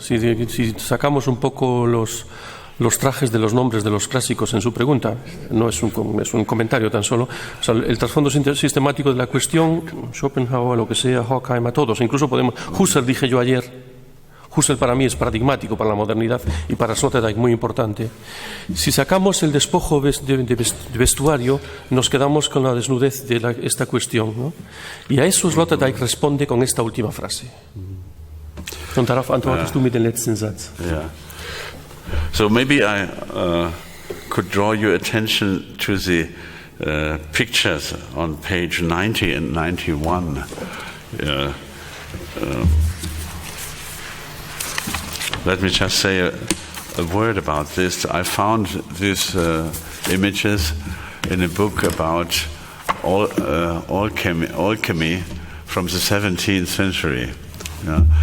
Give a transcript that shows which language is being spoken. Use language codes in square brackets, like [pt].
[es] Si sacamos un poco los trajes de los nombres de los clásicos en su pregunta, no es un comentario tan solo, o sea, el trasfondo sistemático de la cuestión, Schopenhauer, lo que sea, Horkheim, a todos, incluso podemos, Husserl dije yo ayer, Husserl para mí es paradigmático para la modernidad y para Sloterdijk muy importante. Si sacamos el despojo de vestuario, nos quedamos con la desnudez de esta cuestión, ¿no? Y a eso Sloterdijk responde con esta última frase. [de] Und darauf antwortest du mit dem letzten Satz. [en] Yeah. So maybe I could draw your attention to the pictures on page 90 and 91. Let me just say a word about this. I found these images in a book about alchemy from the 17th century. Yeah?